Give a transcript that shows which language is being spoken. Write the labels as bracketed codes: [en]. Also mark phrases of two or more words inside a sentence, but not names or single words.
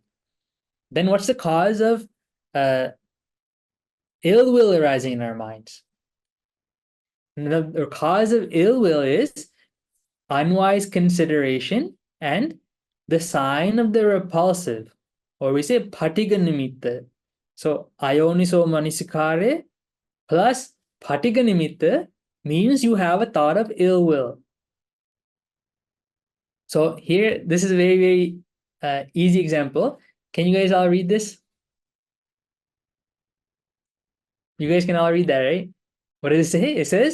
[en] Then what's the cause of ill will arising in our minds? The cause of ill will is unwise consideration and the sign of the repulsive, or we say [pi] patiga nimitta. [en] So [pi] ayoniso manasikare [en] plus [pi] patiga nimitta [en] means you have a thought of ill will. So here, this is a very, very easy example. Can you guys all read this? You guys can all read that, right? What does it say?